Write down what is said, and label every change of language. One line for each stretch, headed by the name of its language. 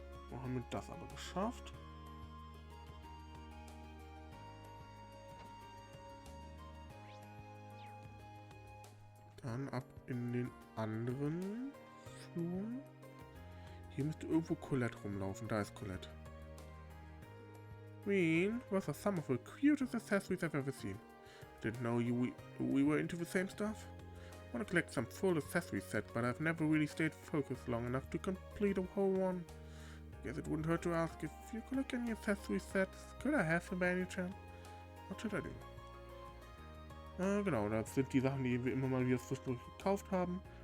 German: So haben wir das aber geschafft. Dann ab in den anderen Flur. Hier müsste irgendwo Colette rumlaufen. Da ist Colette.
English: Queen, those are some of the cutest accessories I've ever seen. Didn't know we were into the same stuff. Want to collect some full accessory set, but I've never really stayed focused long enough to complete a whole one. Guess it wouldn't hurt to ask if you collect any accessory sets. Could I have them by any chance? What should I do?
German: Genau, das sind die Sachen, die wir immer mal wieder zwischendurch gekauft haben.